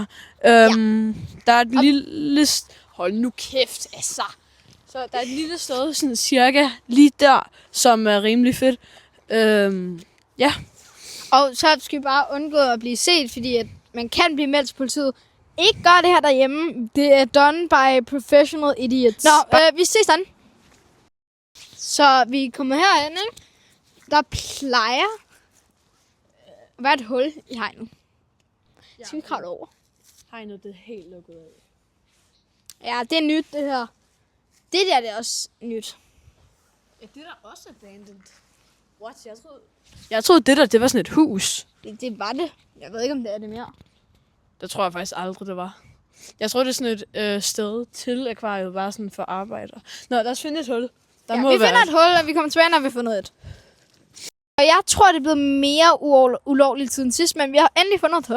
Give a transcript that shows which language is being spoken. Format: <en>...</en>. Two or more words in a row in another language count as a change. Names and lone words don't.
<da>Der er et lille... Hold nu kæft, altså. Så der er et lille sted, sådan cirka lige der, som er rimelig fedt. Ja. Og så skal vi bare undgå at blive set, fordi at man kan blive meldt til politiet. Ikke gør det her derhjemme.</da> <en>Det er done by professional idiots.</en> <da>Nå, vi ses sådan. Så vi er kommet herhen, ikke? Der plejer at være et hul i hegnet. Skal vi kravle over? Hegnet, det er helt lukket af. Ja, det er nyt, det her. Det der, det er også nyt. Ja, det er der også abandoned. What? Jeg troede det var sådan et hus. Det var det. Jeg ved ikke, om det er det mere. Det tror jeg faktisk aldrig, det var. Jeg tror, det er sådan et sted til akvariet, bare sådan for arbejder. Nå, lad os finde et hul. Der Ja, må vi være finder et hul, og vi kommer tilbage, når vi har fundet et. Og jeg tror, det er blevet mere ulovligt siden sidst, men vi har endelig fundet et hul.</da>